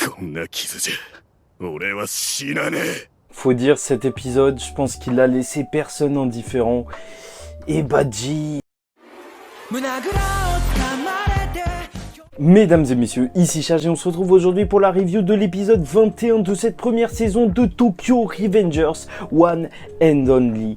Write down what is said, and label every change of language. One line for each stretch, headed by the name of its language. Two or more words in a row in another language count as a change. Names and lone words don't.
Japanese: こんな傷じゃ俺は死なねえ。
French: Faut dire, cet épisode, je pense qu'il a laissé personne indifférent. Et Badji... Mesdames et messieurs, ici Charge et on se retrouve aujourd'hui pour la review de l'épisode 21 de cette première saison de Tokyo Revengers One and Only.